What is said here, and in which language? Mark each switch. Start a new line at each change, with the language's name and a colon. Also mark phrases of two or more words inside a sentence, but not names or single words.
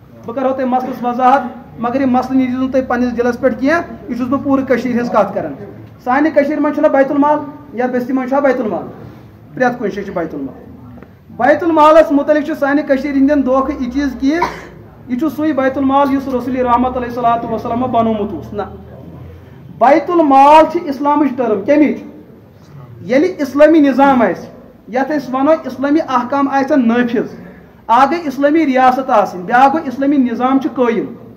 Kashmiri: بہ کرو تۄہہِ مسلس وضاحت مگر یہ مسلہٕ نیٖزیو نہٕ تُہۍ پننِس دِلس پٮ۪ٹھ کینٛہہ یہِ چھُس بہٕ پوٗرٕ کٔشیٖرِ ہٕنٛز کتھ کران سانہِ کٔشیٖرِ منٛز چھُنہ بیت المال یتھ بستی منٛز چھا بیت المال پرٛٮ۪تھ کُنہِ جایہِ چھُ بیت المال بیت المالس متعلق چھُ سانہِ کٔشیٖرِ ہٕنٛدٮ۪ن دھوکہٕ یہِ چیٖز کہِ یہ چھُ سُے بیت المال یُس رسول رحمت
Arabic: علیہ صلاتُ وسلام
Kashmiri: بنومُت اوس نہ بیت المال چھِ اسلامٕچ ٹٔرٕم کمِچ ییٚلہِ اسلٲمی نظام آسہِ یتھ أسۍ ونو اسلٲمی احکام آسن نٲفِظ اکھ گٔے اسلٲمی ریاست آسٕنۍ بیاکھ گوٚو اسلٲمی نظام چھُ قٲیِم